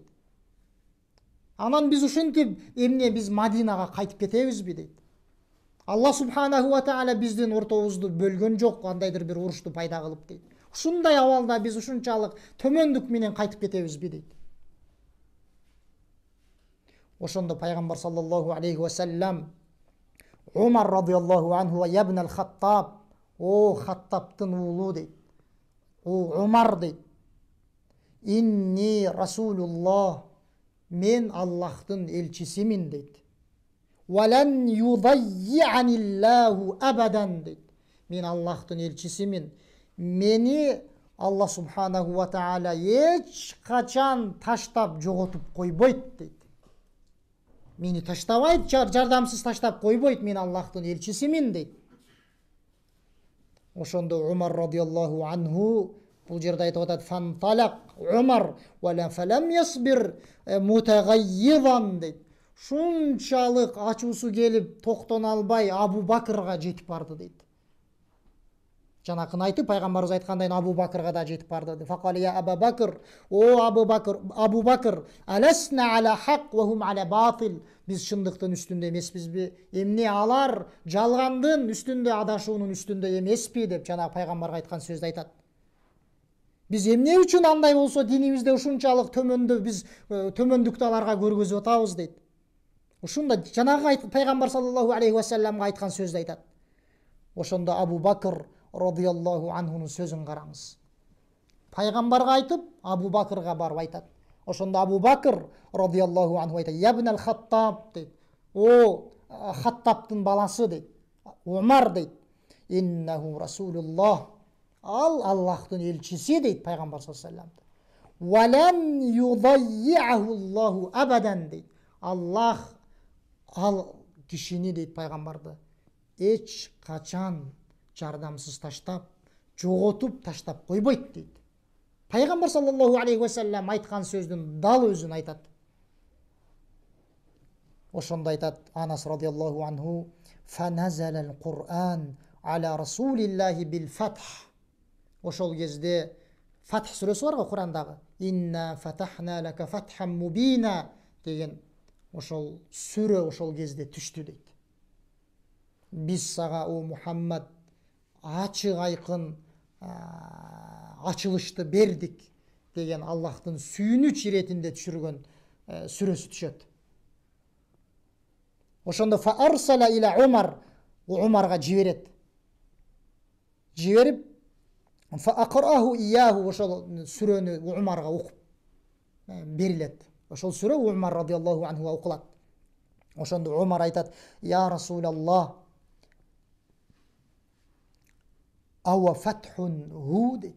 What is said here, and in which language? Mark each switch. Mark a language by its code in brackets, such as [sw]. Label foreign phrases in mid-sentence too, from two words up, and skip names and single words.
[ky] Анан биз ушинтип эмне биз Мадинага кайтып кетебизби дейт. Алла [ar] سبحانه وتعالى [ky] биздин ортобузду бөлгөн жок, кандайдыр бир урушту пайда кылып дейт. Ушундай абалда биз ушунчалык төмөндүк менен кайтып кетебизби дейт. Ошондо пайгамбар [ar] صلى الله عليه وسلم [ky] Умар [ar] رضي الله عنه [ky] ябн ал-Хаттаб, о Хаттабтын уулу дейт. О Умар дейт. [ar] إني رسول الله, [ky] мен Аллахтын элчисимин дейт. [ar] ولن يضيعني الله أبدا дейт. [ky] Мен Аллахтын элчисимин. Мени Алла [ar] سبحانه وتعالى [ky] эч качан таштап жоготуп койбойт дейт. Мени таштабайт, жардамсыз таштап койбойт, мен Аллахтын элчисимин дейт. Ошондо Умар [ar] رضي الله عنه [ky] бул жерде айтып атат: [ar] فانطلق عمر ولا فلم يصبر متغيظا [ky] дейт. Шунчалык ачуусу келип токтоно албай Абу Бакырга жетип барды дейт. Жанакын айтып, пайгамбарыбыз айткандай Абу Бакырга да жетип барды. [ar] فقال يا أبا بكر، يا أبا بكر، ألسنا على حق وهم على باطل. [ky] Биз чындыктын үстүндө эмеспизби? Эмне алар жалгандын үстүндө, адашуунун үстүндө эмеспи деп жанагы пайгамбарга айткан сөздү айтат. Биз эмне үчүн андай болсо динибизде ушунчалык төмөндө биз төмөндүктү аларга көргөзүп атабыз дейт. Ушунда жанагы пайгамбар [ar] صلى الله عليه وسلم [ky] айткан сөздү айтат. Ошондо Абу Бакр [ar] رضي الله عنه [ky] сөзүн караңыз. Пайгамбарга айтып, Абу Бакырга барып айтат. Ошондо Абу Бакр [ar] رضي الله عنه [ky] айтат: ябн ал-Хаттаб дейт. О Хаттабтын баласы дейт. Умар дейт. [ar] إنه رسول الله. [ky] Ал Аллахтын элчиси дейт пайгамбар [ar] صلى الله عليه وسلم. ولن يضيعه الله أبدا дейт. [ky] Аллах ал кишини дейт пайгамбарды эч качан жардамсыз таштап, жоготуп таштап койбойт дейт. Пайгамбар [ar] صلى الله عليه وسلم [ky] айткан сөздүн дал өзүн айтат. Ошондо айтат Анас [ar] رضي الله عنه: فنزل القرآن على رسول الله بالفتح. [ky] Ошол кезде Фатх сүрөсү бар го Кур'андагы. [ar] إنا فتحنا لك فتحا مبينا [ky] деген ошол сүрө ошол кезде түштү дейт. Биз сага о Мухаммад ачык айкын ачылышты бердик деген Аллахтын сүйүнүч иретинде түшүргөн сүрөсү түшөт. [ar] Ошондо فأرسل إلى Умар, [ky] Умарга жиберет. Жиберип [ar] فأقرأه إياه, [ky] ошол сүрөнү Умарга окуп берилет. Ошол сүрө Умар [ar] رضي الله عنه [ky] окулат. Ошондо Умар айтат: [ar] يا رسول الله، أوفتح هو [ky] дейт.